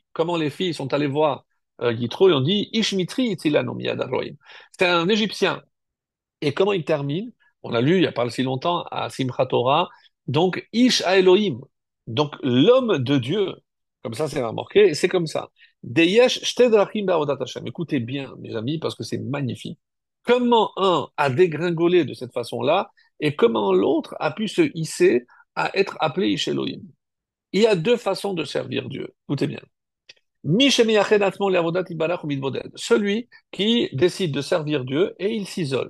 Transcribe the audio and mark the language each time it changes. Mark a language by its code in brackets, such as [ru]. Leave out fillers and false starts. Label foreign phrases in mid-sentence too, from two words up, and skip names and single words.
[fr] Comment les filles sont allées voir Yitro et ont dit [he] איש מצרי הצילנו מיד אלהים. [fr] C'est un Égyptien. Et comment il termine? On a lu il n'y a pas si longtemps à Simchat Torah, donc Ish à Elohim, donc l'homme de Dieu. Comme ça, c'est remarqué, c'est comme ça. [he] דיש שתי דרכים בעבודת השם. [fr] Écoutez bien, mes amis, parce que c'est magnifique. Comment un a dégringolé de cette façon-là et comment l'autre a pu se hisser à être appelé [he] איש אלהים. [fr] Il y a deux façons de servir Dieu. Écoutez bien. Celui qui décide de servir Dieu et il s'isole.